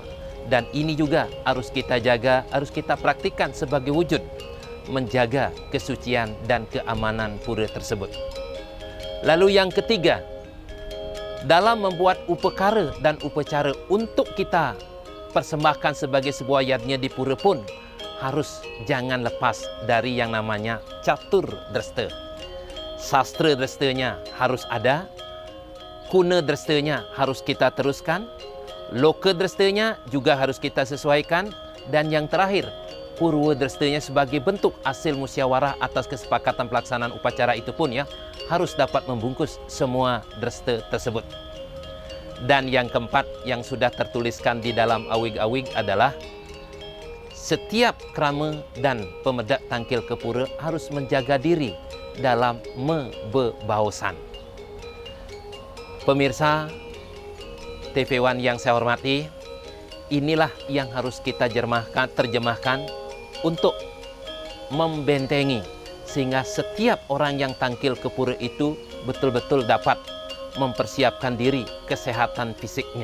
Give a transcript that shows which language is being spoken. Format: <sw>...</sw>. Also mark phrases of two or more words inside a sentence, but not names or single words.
<id>Dan ini juga harus kita jaga, harus kita praktikkan sebagai wujud menjaga kesucian dan keamanan pura tersebut. Lalu yang ketiga, dalam membuat upekara dan upacara untuk kita persembahkan sebagai sebuah yadnya di pura pun harus jangan lepas dari yang namanya catur dresta. Sastra drestanya harus ada, kuna drestanya harus kita teruskan, loka drestanya juga harus kita sesuaikan, dan yang terakhir, purwa drestanya sebagai bentuk hasil musyawarah atas kesepakatan pelaksanaan upacara itu pun ya harus dapat membungkus semua dresta tersebut. Dan yang keempat yang sudah tertuliskan di dalam awig-awig adalah setiap krama dan pemedak tangkil ke pura harus menjaga diri dalam membebaosan. Pemirsa TV One yang saya hormati, inilah yang harus kita terjemahkan untuk membentengi sehingga setiap orang yang tangkil ke pura itu betul-betul dapat mempersiapkan diri kesehatan fisiknya.</id>